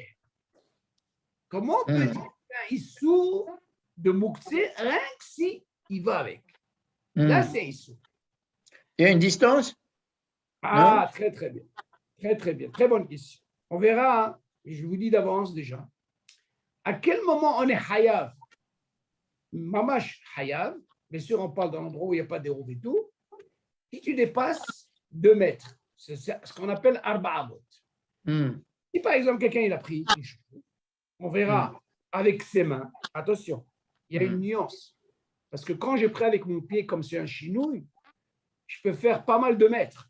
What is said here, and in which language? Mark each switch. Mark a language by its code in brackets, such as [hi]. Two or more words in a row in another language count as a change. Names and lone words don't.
[fr] Comment on peut dire un issur de mouxé rien que si il va avec? Là, c'est issur. Il y a une distance? Très, très bien. Très, très bien. Très bonne question. On verra, hein, je vous dis d'avance déjà. À quel moment on est hayav? [he] ממש חייב. [fr] Bien sûr, on parle d'un endroit où il n'y a pas d'érouve et tout. Si tu dépasses 2 mètres, c'est ce qu'on appelle arba'amot. Si par exemple, quelqu'un il a pris une chose, on verra avec ses mains. Attention, il y a une nuance. Parce que quand j'ai pris avec mon pied comme c'est un chinouille, je peux faire pas mal de mètres.